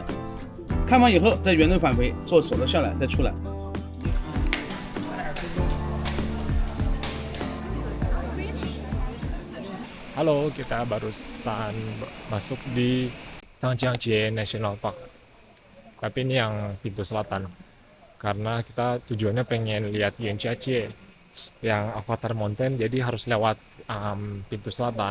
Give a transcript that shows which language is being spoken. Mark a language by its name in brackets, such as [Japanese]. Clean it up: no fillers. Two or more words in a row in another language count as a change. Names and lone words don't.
[Chinese] 看完以后再原路返回，坐手的下来再出来。 [Indonesian] Halo, kita barusan masuk di Zhangjiajie National Park. Tapi ini yang pintu selatan. Karena kita tujuannya pengen lihat Yanjiajie yang Avatar Mountain, jadi harus lewat pintu selatan.